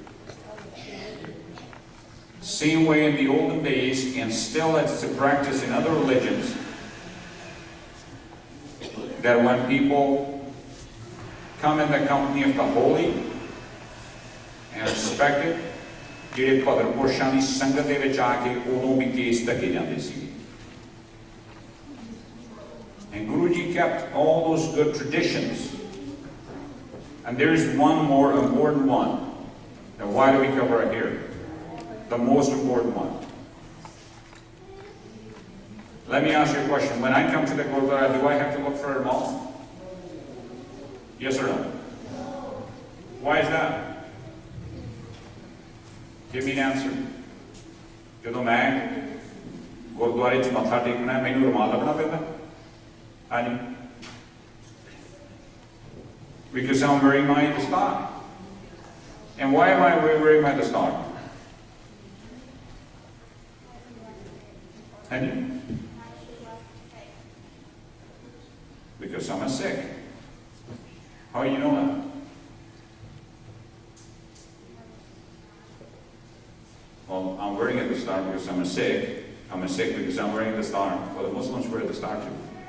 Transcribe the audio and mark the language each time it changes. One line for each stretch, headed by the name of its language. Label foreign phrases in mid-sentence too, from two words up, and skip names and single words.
English: Same way in the olden days, and still it's a practice in other religions, that when people come in the company of the holy and respected,
Punjabi: ਜਿਹੜੇ ਭਗਤ ਪੁਰਸ਼ਾਂ ਦੀ ਸੰਗਤ ਦੇ ਵਿੱਚ ਆ ਕੇ ਉਦੋਂ ਵੀ ਕੇਸ ਢਕੇ ਜਾਂਦੇ ਸੀ.
English: And Guruji kept all those good traditions. And there's one more important one. Now why do we cover it here? The most important one. Let me ask you a question. When I come to the Gurdwara, do I have to look for a mall? Yes or no? Why is that? Give me an answer.
Punjabi: ਜਦੋਂ ਮੈਂ ਗੁਰਦੁਆਰੇ 'ਚ ਮੱਥਾ ਟੇਕਣਾ ਮੈਨੂੰ ਰੁਮਾਲ ਲੱਭਣਾ ਪੈਂਦਾ? ਹਾਂਜੀ.
English: Because I'm wearing my dastar. And why am I wearing my dastar?
Punjabi: ਹਾਂਜੀ.
English: Because I'm a Sikh. How do you know that? Well, I'm wearing a dastar because I'm a Sikh. I'm a Sikh because I'm wearing the star. Well, the Muslims wear the star too.